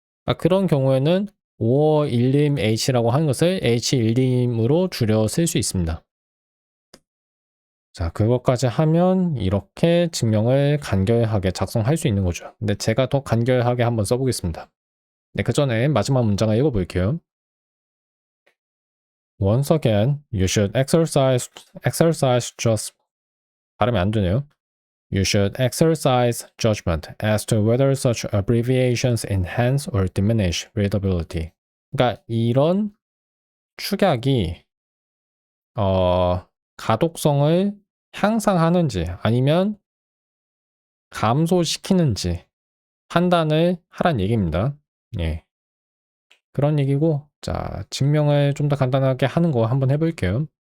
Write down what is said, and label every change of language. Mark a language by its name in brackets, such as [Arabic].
[Korean] 그러니까 그런 경우에는 or 1림 H라고 하는 것을 H1림으로 줄여 쓸 수 있습니다. 자, 그것까지 하면 이렇게 증명을 간결하게 작성할 수 있는 거죠. 근데 제가 더 간결하게 한번 써보겠습니다. 네, 그 전에 마지막 문장을 읽어볼게요. [English] Once again, you should exercise just, [Korean] 발음이 안 되네요. [English] You should exercise judgment as to whether such abbreviations enhance or diminish readability. [Korean] 그러니까 이런 축약이 가독성을 향상하는지 아니면 감소시키는지 판단을 하란 얘기입니다. 예. 그런 얘기고, 자, 증명을 좀 더 간단하게 하는 거 한번 해볼게요.